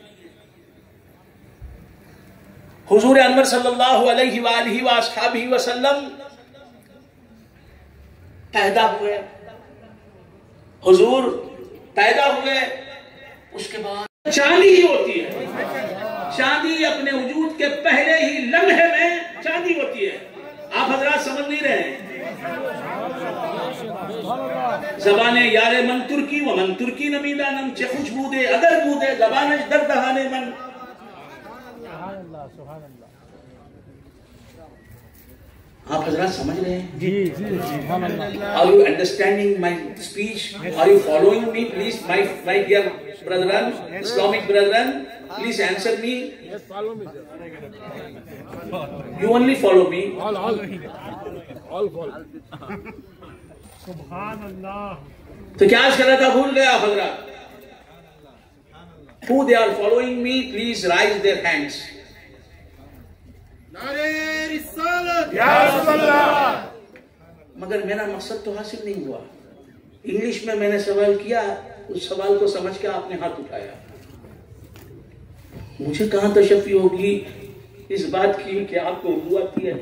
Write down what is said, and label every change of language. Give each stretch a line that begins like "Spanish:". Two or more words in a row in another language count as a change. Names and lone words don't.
Urdu: حضور انور
Arabic: صلی اللہ علیہ وآلہ وآلہ وسلم
Urdu: پیدا ہوئے، حضور پیدا ہوئے، اس کے بعد چاندی ہی ہوتی ہے۔ چاندی اپنے وجود کے پہلے ہی لمحے میں چاندی ہوتی ہے۔ آپ حضرات سمجھ نہیں رہے ہیں۔
Persian: زبان یار من ترکی و من ترکی نمیدانم چه خوش بوده اگر بوده زبانش در دهان من۔
Urdu: آپ حضرات سمجھ رہے ہیں؟ جی جی
Arabic: سبحان اللہ۔
English: Are you understanding my speech? Are you following me? Please, my dear brethren, Islamic brethren, please answer me. Yes, follow me, sir. You only follow me. All follow.
Arabic: سبحان اللہ۔
Urdu: تو کیا عرض کر رہا تھا؟ بھول گیا حضرات۔
English: Who they are following me, please raise their hands.
Urdu: نعرہ رسالت
Arabic: یا رسول اللہ۔
Urdu: مگر میرا مقصد تو حاصل نہیں ہوا۔ انگلش میں نے سوال کیا، اس سوال کو سمجھ کے آپ نے ہاتھ اٹھایا۔ مجھے کہاں تشفی ہوگی اس بات کی کہ آپ کو اردو آتی ہے؟